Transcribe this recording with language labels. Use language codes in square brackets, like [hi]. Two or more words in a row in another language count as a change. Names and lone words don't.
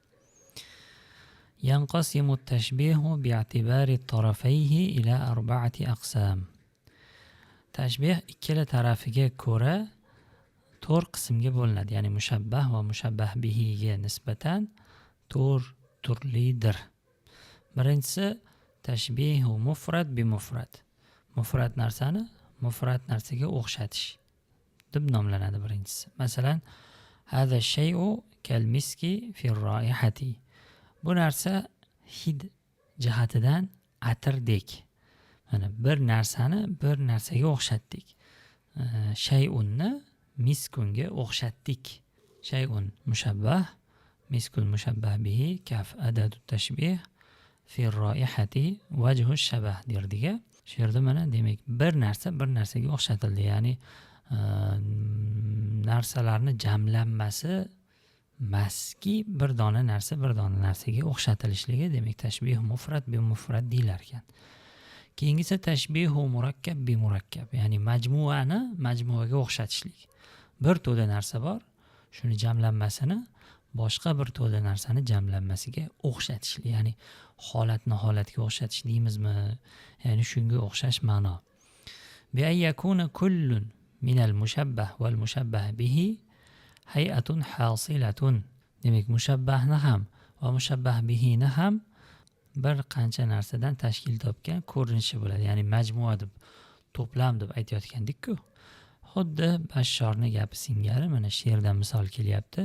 [ar] ينقسم تشبيه باعتبار طرفيه إلى أربعة أقسام. [uz] Tashbih ikkala tarafiga ko'ra 4 qismga bo'linadi. Ya'ni mushabbah va mushabbah bihiga nisbatan 4 turlidir. [ar] Birinchisi تشبيه مفرد بمفرد. [uz] Mufrad narsani mufrad narsaga o'xshatish deb nomlanadi birinchisi. Masalan, [ar] هذا شيء كالمسك في رائحة. [uz] Bu narsa hid jihatidan atirdek. Mana bir narsani bir narsaga o'xshatdik. Shay'unni miskunga o'xshatdik. [ar] شيء مشبه، مسك مشبه به، كاف أداة تشبيه، في رائحة وجه شبه derdiga. [uz] Shu yerda mana demak bir narsa bir narsaga o'xshatildi. Ya'ni narsalarni jamlanmasi maski bir dona narsa bir dona narsaga o'xshatilishligi demak [ar] تشبيه مفرد بمفرد [uz] deyilar ekan. [ar] Keyingisi تشبيه مركب بمركب. [uz] Ya'ni majmuani majmuaga o'xshatishlik. Bir to'da narsa bor, shuni jamlanmasini boshqa bir to'da narsani jamlanmasiga o'xshatishlik. Ya'ni holatni holatga o'xshatish deymizmi? Ya'ni shunga o'xshash ma'no. [ar] بأن يكون كل من المشبه والمشبه به هيئة حاصلة. [uz] Demak, mushabbahni ham va mushabbah bihini ham bir qancha narsadan tashkil topgan ko'rinishi bo'ladi. Ya'ni majmua deb, to'plam deb aytayotgandik-ku. Xuddi Bashshorning gapi singari mana shu yerdan misol kelyapti.